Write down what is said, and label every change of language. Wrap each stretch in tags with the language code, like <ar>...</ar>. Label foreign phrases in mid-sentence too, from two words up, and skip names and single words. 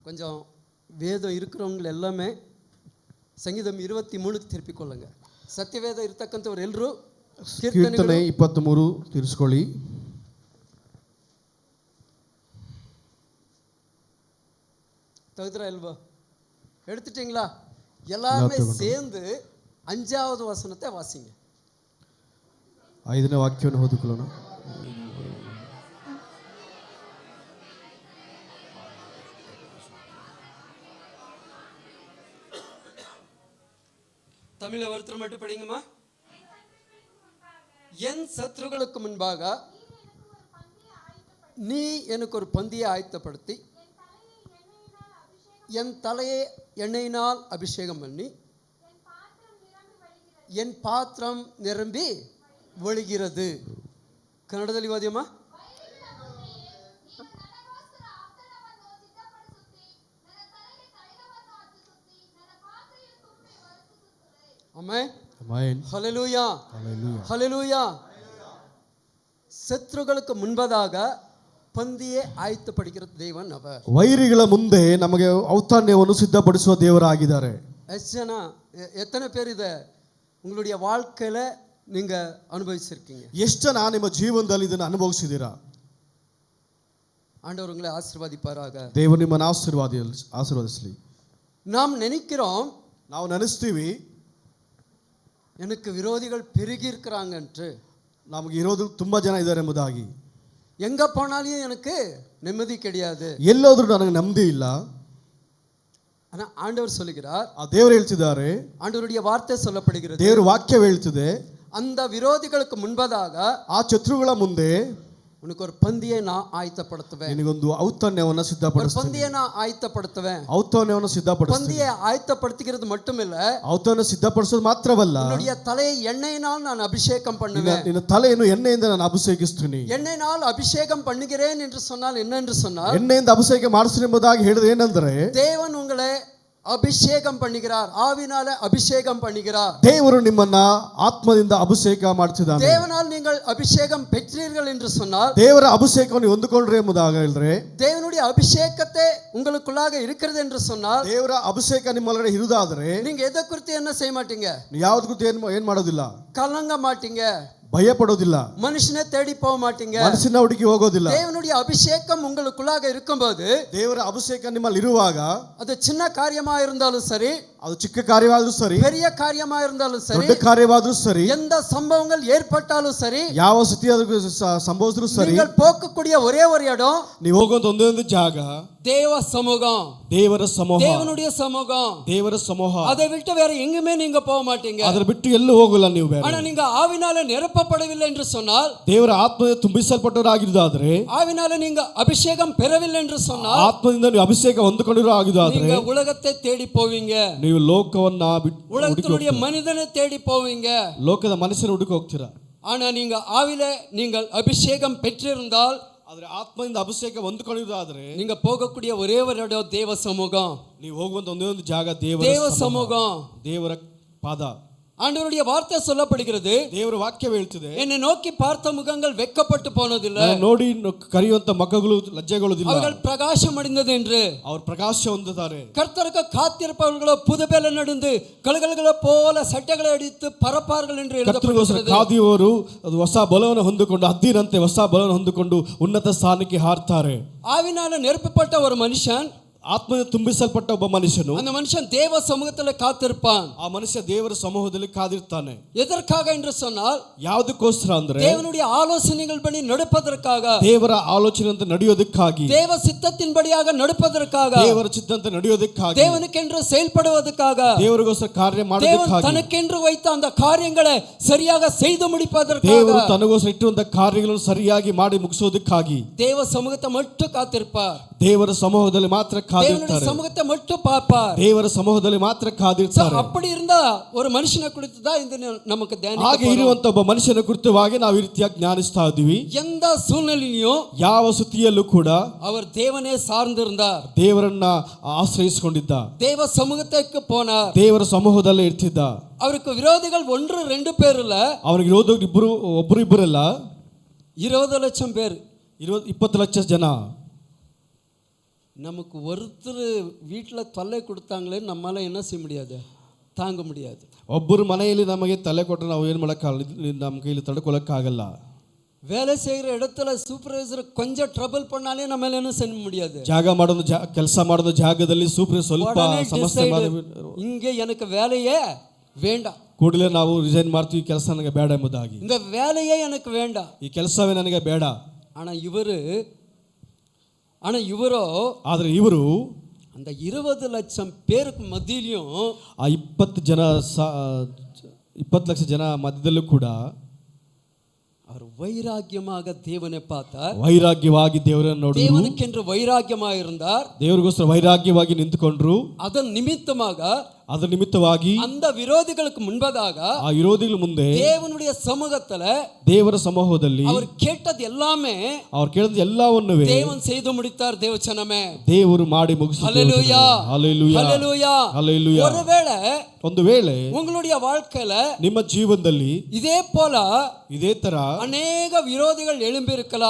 <ta>கொஞ்சம் வேதம் இருக்கிறவங்க எல்லாமே சங்கீதம் 23 திருப்பிக்கொள்ளுங்க.</ta> <kn>ಸತ್ಯವೇದ ಇರತಕ್ಕಂಥವ್ರು ಎಲ್ಲರೂ ಕೀರ್ತನೆ 23 ತಿರ್ಸ್ಕೊಳ್ಳಿ.</kn> <ta>தகுதுரா இல்வா? எடுத்துட்டீங்களா? எல்லாமே சேர்ந்து 5வது வசனத்தை வாசிங்க.</ta> <kn>5ನೇ ವಾಕ್ಯವನ್ನು ಓದಿಕೊಳ್ಳೋಣ.</kn> <ta>தமிழ ஒருத்தர் மட்டும் படிங்கம்மா. என் சத்துருக்களுக்கு முன்பாக நீ எனக்கு ஒரு பந்தியை ஆயத்தப்படுத்தி என் தலையை எண்ணெயினால் அபிஷேகம் பண்ணி என் பாத்திரம் நிரம்பಿ ಒಳಗಿರದು.</ta> <kn>ಕನ್ನಡದಲ್ಲಿ ಓದಿಯಮ್ಮ. ಆಮೆನ್ ಆಮೆನ್</kn> <ta>ஹல்லேலூயா ஹல்லேலூயா. சத்துருக்களுக்கு முன்பதாக பந்தியை ஆயத்தப்படுத்தின தேவன் அவர்.</ta> <kn>ವೈರಿಗಳ ಮುಂದೆ ನಮಗೆ ಔತಣ್ಯವನ್ನು ಸಿದ್ಧಪಡಿಸುವ ದೇವರಾಗಿದ್ದಾರೆ. ಎಷ್ಟು ಜನ</kn> <ta>எத்தனை பேர் இதை உங்களுடைய வாழ்க்கையில நீங்க அனுபவிச்சிருக்கீங்க?</ta> <kn>ಎಷ್ಟು ಜನ ನಿಮ್ಮ ಜೀವನದಲ್ಲಿ ಇದನ್ನು ಅನುಭವಿಸಿದ್ದೀರಾ?</kn> <ta>ஆண்டவர் உங்களை ஆசீர்வதிப்பாராக.</ta> <kn>ದೇವರು ನಿಮ್ಮನ್ನು ಆಶೀರ್ವದಿಸಲಿ.</kn> <ta>நாம் நினைக்கிறோம்,</ta> <kn>ನಾವು ನೆನೆಸ್ತೀವಿ,</kn> <ta>எனக்கு விரோதிகள் பெருகி இருக்கிறாங்க என்று.</ta> <kn>ನಮಗೆ ಇರೋದು ತುಂಬಾ ಜನ ಇದ್ದಾರೆ ಎಂಬುದಾಗಿ.</kn> <ta>எங்க போனாலும் எனக்கு நிம்மதி கிடையாது,</ta> <kn>ಎಲ್ಲೋದ್ರೂ ನನಗೆ ನೆಮ್ಮದಿ ಇಲ್ಲ.</kn> <ta>ஆனா ஆண்டவர் சொல்லுகிறார்,</ta> <kn>ದೇವರು ಹೇಳ್ತಿದ್ದಾರೆ,</kn> <ta>ஆண்டவருடைய வார்த்தை சொல்லப்படுகிறது,</ta> <kn>ದೇವರ ವಾಕ್ಯ ಹೇಳ್ತಿದೆ,</kn> <ta>அந்த ವಿರೋಧಿகளுக்கு முன்பதாக</ta> <kn>ಆ ಶತ್ರುಗಳ ಮುಂದೆ</kn> <ta>உனக்கு ஒரு பந்தியை நான் ஆயத்தப்படுத்துவேன்.</ta> <kn>ನಿನಗೊಂದು ಔತಣ್ಯವನ್ನು ಸಿದ್ಧಪಡಿಸುತ್ತೇನೆ.</kn> <ta>பந்தியை நான் ஆயத்தப்படுத்துவேன்.</ta> <kn>ಔತಣ್ಯವನ್ನು ಸಿದ್ಧಪಡಿಸುತ್ತೇನೆ.</kn> <ta>பந்தியை ஆயத்தப்படுத்துகிறது மட்டுமில்ல,</ta> <kn>ಔತಣ್ಯ ಸಿದ್ಧಪಡಿಸೋದು ಮಾತ್ರವಲ್ಲ,</kn> <ta>உன்னுடைய தலையை எண்ணெயினால் நான் அபிஷேகம் பண்ணுவேன்.</ta> <kn>ನಿನ್ನ ತಲೆಯನ್ನು ಎಣ್ಣೆಯಿಂದ ನಾನು ಅಭಿಷೇಕಿಸ್ತೀನಿ.</kn> <ta>எண்ணெயினால் அபிஷேகம் பண்ணுகிறேன் என்று சொன்னால் என்ன என்று சொன்னால்,</ta> <kn>ಎಣ್ಣೆಯಿಂದ ಅಭಿಷೇಕ ಮಾಡಿಸ್ತೀನಿ ಎಂಬುದಾಗಿ ಹೇಳಿದ್ರೆ ಏನಂದ್ರೆ,</kn> <ta>தேவன் உங்களை ಅಭಿಷೇಕಂ பண்ணுகிறார், ஆவினால அபிஷேகம் பண்ணுகிறார்.</ta> <kn>ದೇವರು ನಿಮ್ಮನ್ನ ಆತ್ಮದಿಂದ ಅಭಿಷೇಕ ಮಾಡ್ತಿದ್ದಾನೆ.</kn> <ta>தேவனால் நீங்கள் அபிஷேகம் பெற்றீர்கள் என்று சொன்னால்,</ta> <kn>ದೇವರ ಅಭಿಷೇಕವನ್ನು ಹೊಂದಿಕೊಂಡ್ರೆ ಎಂಬುದಾಗಿ ಹೇಳಿದ್ರೆ,</kn> <ta>தேவனுடைய அபிஷேகத்தை உங்களுக்குள்ளாக இருக்கிறது என்று சொன்னால்,</ta> <kn>ದೇವರ ಅಭಿಷೇಕ ನಿಮ್ಮೊಳಗಡೆ ಇರುವುದಾದ್ರೆ</kn> <ta>நீங்க எதை குறித்து என்ன செய்ய மாட்டீங்க?</ta> <kn>ನೀವು ಯಾವ್ದು ಕುರಿತು ಏನ್ ಮಾಡೋದಿಲ್ಲ,</kn> <ta>கலங்க மாட்டீங்க,</ta> <kn>ಭಯ ಪಡೋದಿಲ್ಲ,</kn> <ta>மனுஷனை தேடி போக மாட்டீங்க,</ta> <kn>ಮನಸ್ಸಿನ ಹುಡುಕಿ ಹೋಗೋದಿಲ್ಲ.</kn> <ta>தேவனுடைய அபிஷேகம் உங்களுக்குள்ளாக இருக்கும்போது,</ta> <kn>ದೇವರ ಅಭಿಷೇಕ ನಿಮ್ಮಲ್ಲಿ ಇರುವಾಗ,</kn> <ta>அது சின்ன காரியமா இருந்தாலும் சரி,</ta> <kn>ಅದು ಚಿಕ್ಕ ಕಾರ್ಯವಾದ್ರೂ ಸರಿ,</kn> <ta>பெரிய காரியமா இருந்தாலும் சரி,</ta> <kn>ದೊಡ್ಡ ಕಾರ್ಯವಾದ್ರೂ ಸರಿ,</kn> <ta>எந்த சம்பவங்கள் ஏற்பட்டாலும் சரி,</ta> <kn>ಯಾವ ಸ್ಥಿತಿ ಸಂಭವಿಸಿದ್ರು ಸರಿ,</kn> <ta>நீங்கள் போகக்கூடிய ஒரே ஒரு இடம்,</ta> <kn>ನೀವು ಹೋಗುವಂತ ಒಂದೊಂದು ಜಾಗ</kn> <ta>தேவ சமூகம்,</ta> <kn>ದೇವರ ಸಮೂಹ,</kn> <ta>தேவனுடைய சமூகம்,</ta> <kn>ದೇವರ ಸಮೂಹ.</kn> <ta>அதை விட்டு வேற எங்குமே நீங்க போக மாட்டீங்க.</ta> <kn>ಅದರ ಬಿಟ್ಟು ಎಲ್ಲೂ ಹೋಗಲ್ಲ ನೀವು ಬೇರೆ.</kn> <ta>ஆனா நீங்க ஆவினால நிரப்பப்படவில்லை என்று சொன்னால்,</ta> <kn>ದೇವರ ಆತ್ಮದಿಂದ ತುಂಬಿಸಲ್ಪಟ್ಟವರಾಗಿದ್ದಾದ್ರೆ,</kn> <ta>ஆவினால நீங்க ಅಭಿಷೇகம் பெறவில்லை என்று சொன்னால்,</ta> <kn>ಆತ್ಮದಿಂದ ನೀವು ಅಭಿಷೇಕ ಹೊಂದಿಕೊಂಡಿರೋರಾಗಿದ್ದಾದ್ರೆ,</kn> <ta>நீங்க உலகத்தை தேடி போவீங்க,</ta> <kn>ನೀವು ಲೋಕವನ್ನ</kn> <ta>உலகத்தினுடைய மனிதனை தேடி போவீங்க,</ta> <kn>ಲೋಕದ ಮನುಷ್ಯನ ಹುಡುಕಿ ಹೋಗ್ತೀರಾ.</kn> <ta>ஆனா நீங்க ஆவில நீங்கள் அபிஷேகம் பெற்றிருந்தால்,</ta> <kn>ಆದ್ರೆ ಆತ್ಮದಿಂದ ಅಭಿಷೇಕ ಹೊಂದಿಕೊಂಡಿರೋದಾದ್ರೆ,</kn> <ta>நீங்க போகக்கூடிய ஒரே ஒரு இடம் தேவ சமூகம்.</ta> <kn>ನೀವು ಹೋಗುವಂತ ಒಂದೊಂದು ಜಾಗ</kn> <ta>தேவ சமூகம்,</ta> <kn>ದೇವರ ಪಾದ.</kn> <ta>ஆண்டவருடைய வார்த்தை சொல்லப்படுகிறது,</ta> <kn>ದೇವರ ವಾಕ್ಯ ಹೇಳ್ತಿದೆ,</kn> <ta>என்னை நோக்கி பார்த்த முகங்கள் வெட்கப்பட்டு போனதில்லை,</ta> <kn>ನೋಡಿ ಕರೆಯುವಂತ ಮಕ್ಕಳು ಲಜ್ಜೆಗೊಳ್ಳೋದಿಲ್ಲ,</kn> <ta>அவர்கள் பிரகாசம் அடைந்தது என்று.</ta> <kn>ಅವರು ಪ್ರಕಾಶ ಹೊಂದುತ್ತಾರೆ.</kn> <ta>கர்த்தருக்கு காத்திருப்பவர்களோ புதுபெல நடந்து கழுகுகளை போல சட்டைகளை ಅಡಿத்து பறப்பார்கள் என்று எழுதப்பட்டிருக்கிறது.</ta> <kn>ಕಾದಿಯವರು ಅದು ಹೊಸ ಬಲವನ್ನು ಹೊಂದಿಕೊಂಡು ಹದ್ದಿನಂತೆ ಹೊಸ ಬಲವನ್ನು ಹೊಂದಿಕೊಂಡು ಉನ್ನತ ಸ್ಥಾನಕ್ಕೆ ಹಾರ್ತಾರೆ.</kn> <ta>ஆவினால நிரப்பப்பட்ட ஒரு மனுஷன்,</ta> <kn>ಆತ್ಮದಿಂದ ತುಂಬಿಸಲ್ಪಟ್ಟ ಒಬ್ಬ ಮನುಷ್ಯನು,</kn> <ta>அந்த மனுஷன் தேவ சமூகத்தில் காத்திருப்பான்.</ta> <kn>ಆ ಮನುಷ್ಯ ದೇವರ ಸಮೂಹದಲ್ಲಿ ಕಾದಿರ್ತಾನೆ.</kn> <ta>எதற்காக என்று சொன்னால்,</ta> <kn>ಯಾವುದಕ್ಕೋಸ್ಕರ ಅಂದ್ರೆ</kn> <ta>தேவனுடைய ஆலோசனைகள் படி நடப்பதற்காக,</ta> <kn>ದೇವರ ಆಲೋಚನೆಯಂತೆ ನಡೆಯೋದಕ್ಕಾಗಿ,</kn> <ta>தேவ சித்தத்தின்படியாக நடப்பதற்காக,</ta> <kn>ದೇವರ ಚಿತ್ತಂತೆ ನಡೆಯೋದಕ್ಕಾಗಿ,</kn> <ta>தேவனுக்கென்று செயல்படுவதற்காக,</ta> <kn>ದೇವರಿಗೋಸ್ಕರ ಕಾರ್ಯ</kn> <ta>தேவன்</ta> <kn>ಮಾಡೋದಕ್ಕಾಗಿ,</kn> <ta>தனக்கென்று வைத்த அந்த காரியங்களை சரியாக செய்து முடிப்பதற்காக,</ta> <kn>ದೇವರು ತನಗೋಸ್ಕರ ಇಟ್ಟಿರುವಂತ ಕಾರ್ಯಗಳನ್ನು ಸರಿಯಾಗಿ ಮಾಡಿ ಮುಗಿಸೋದಕ್ಕಾಗಿ</kn> <ta>தேவ சமூகத்தை மட்டும் காத்திருப்பார்.</ta> <kn>ದೇವರ ಸಮೂಹದಲ್ಲಿ ಮಾತ್ರ</kn> <ta>தேவனுடைய</ta> <kn>ಕಾದಿರ್ತಾರೆ.</kn> <ta>சமூகத்தை மட்டும் பார்ப்பார்.</ta> <kn>ದೇವರ ಸಮೂಹದಲ್ಲಿ ಮಾತ್ರ ಕಾದಿರ್ತಾರೆ.</kn> <ta>அப்படி இருந்தா ஒரு மனுஷனை குறித்து தான் இந்த நமக்கு தியானிக்க</ta> <kn>ಹಾಗೆ ಇರುವಂತ ಒಬ್ಬ ಮನುಷ್ಯನ ಕುರಿತವಾಗಿ ನಾವು ಈ ರೀತಿಯಾಗಿ ಜ್ಞಾನಿಸ್ತಾ ಇದ್ದೀವಿ.</kn> <ta>எந்த சூழ்நிலையிலும்</ta> <kn>ಯಾವ ಸ್ಥಿತಿಯಲ್ಲೂ ಕೂಡ</kn> <ta>அவர் தேவனே சார்ந்திருந்தார்,</ta> <kn>ದೇವರನ್ನ ಆಶ್ರಯಿಸಿಕೊಂಡಿದ್ದ,</kn> <ta>தேவ சமூகத்துக்கு போனார்.</ta> <kn>ದೇವರ ಸಮೂಹದಲ್ಲೇ ಇರ್ತಿದ್ದ.</kn> <ta>அவருக்கு விரோதிகள் 1-2 பேர் இல்ல,</ta> <kn>ಅವನಿಗೆ ಇರೋದು ಒಬ್ಬರಿಬ್ಬರಲ್ಲ,</kn> <ta>20 லட்சம் பேர்,</ta> <kn>20 ಲಕ್ಷ ಜನ.</kn> <ta>நமக்கு ஒருத்தர் வீட்டில் தொல்லை கொடுத்தாங்களே நம்மளால என்ன செய்ய முடியாது, தாங்க முடியாது.</ta> <kn>ಒಬ್ಬರು ಮನೆಯಲ್ಲಿ ನಮಗೆ ತಲೆ ಕೊಟ್ಟರೆ ನಾವು ಏನು ಮಾಡೋಕ್ಕಾಗಲ್ಲ, ನಮ್ಮ ಕೈಲಿ ತಡ್ಕೊಳ್ಳೋಕ್ಕಾಗಲ್ಲ.</kn> <ta>வேலை செய்கிற இடத்துல சூப்பர்வைசர் கொஞ்சம் ட்ரபிள் பண்ணாலே நம்மளால என்ன செய்ய முடியாது.</ta> <kn>ಕೆಲಸ ಮಾಡೋದು ಜಾಗದಲ್ಲಿ ಸೂಪರ್ ಸ್ವಲ್ಪ ಸಮಸ್ಯೆ</kn> <ta>இங்கே எனக்கு வேலையே வேண்டாம்,</ta> <kn>ಕೂಡಲೇ ನಾವು ರಿಸೈನ್ ಮಾಡ್ತೀವಿ, ಕೆಲಸ ನನಗೆ ಬೇಡ ಎಂಬುದಾಗಿ.</kn> <ta>இந்த வேலையே எனக்கு வேண்டாம்,</ta> <kn>ಈ ಕೆಲಸವೇ ನನಗೆ ಬೇಡ.</kn> <ta>இவரோ</ta> <kn>ಆದರೆ ಇವರು</kn> <ta>அந்த 20 லட்சம் பேருக்கு மத்தியிலும்</ta> <kn>ಆ 20 ಲಕ್ಷ ಜನ ಮಧ್ಯದಲ್ಲೂ ಕೂಡ</kn> <ta>அவர் வைராக்கியமாக தேவனை பார்த்தார்.</ta> <kn>ವೈರಾಗ್ಯವಾಗಿ ದೇವರನ್ನು ನೋಡಿದರು.</kn> <ta>தேவனுக்கென்று வைராக்கியமாக இருந்தார்.</ta> <kn>ದೇವರಿಗೋಸ್ಕರ ವೈರಾಗ್ಯವಾಗಿ ನಿಂತುಕೊಂಡರು.</kn> <ta>அதன் நிமித்தமாக அந்த விரோதிகளுக்கு முன்பதாக</ta> <kn>ಆ ವಿರೋಧಿಗಳ ಮುಂದೆ</kn> <ta>தேவனுடைய சமூகத்துல</ta> <kn>ದೇವರ ಸಮೂಹದಲ್ಲಿ</kn> <ta>அவர் கேட்டது எல்லாமே</ta> <kn>ಅವರು ಕೇಳಿದ ಎಲ್ಲವನ್ನೂ</kn> <ta>தேவன் செய்து முடித்தார். தேவச்சனமே</ta> <kn>ದೇವರು ಮಾಡಿ ಮುಗಿಸಿದರು.</kn> <ta>ஹல்லேலூயா ஹல்லேலூயா ஹல்லேலூயா ஹல்லேலூயா.</ta> <kn>ಒಂದು ವೇಳೆ</kn> <ta>உங்களுடைய வாழ்க்கையில</ta> <kn>ನಿಮ್ಮ ಜೀವನದಲ್ಲಿ</kn> <ta>இதே போல</ta> <kn>ಇದೇ ತರ ಅನೇಕ ವಿರೋಧಿಗಳು</kn> <ta>எழும்பி இருக்கலாம்,</ta>